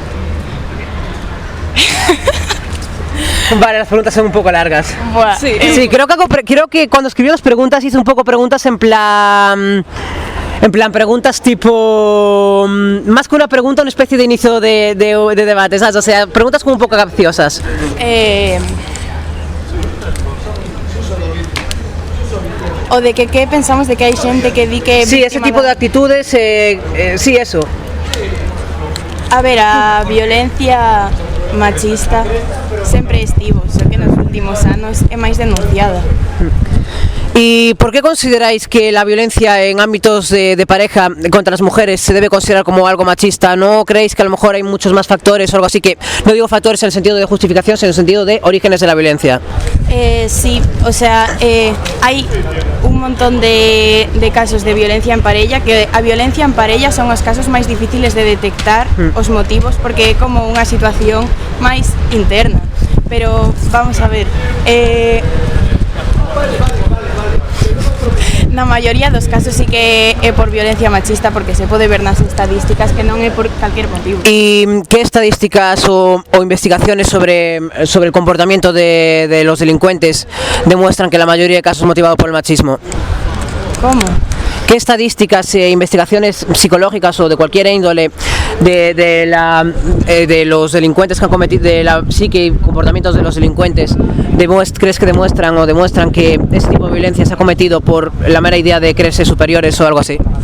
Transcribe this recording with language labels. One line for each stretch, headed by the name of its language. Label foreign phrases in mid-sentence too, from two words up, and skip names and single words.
Spanish: Vale, las preguntas son un poco largas. Sí, creo que cuando escribió las preguntas hice un poco preguntas en plan preguntas tipo más que una pregunta, una especie de inicio de debate, ¿sabes? O sea, preguntas como un poco capciosas.
Galician: O de que pensamos de que hai xente que di que...
Spanish: Sí, ese tipo de actitudes, sí, eso.
Galician: A ver, a violencia machista sempre estivo, só que nos últimos anos é máis denunciada.
Spanish: ¿Y por qué consideráis que la violencia en ámbitos de pareja contra las mujeres se debe considerar como algo machista? ¿No creéis que a lo mejor hay muchos más factores o algo así? Que no digo factores en el sentido de justificación, sino en el sentido de orígenes de la violencia. Sí, o sea, hay un montón de casos de violencia en parella,
Galician: que a violencia en parella son os casos máis difíciles de detectar os motivos, porque é como unha situación máis interna.
Spanish: Pero vamos a ver,
Galician: na maioría dos casos sí que é por violencia machista, porque se pode ver nas estadísticas que non é por calquer motivo.
Spanish: ¿Y qué estadísticas o investigaciones sobre el comportamiento de los delincuentes demuestran que la mayoría de casos es motivado por el machismo? ¿Cómo? ¿Qué estadísticas e investigaciones psicológicas o de cualquier índole de los delincuentes que han cometido, de la psique y comportamientos de los delincuentes, crees que demuestran que este tipo de violencia se ha cometido por la mera idea de creerse superiores o algo así?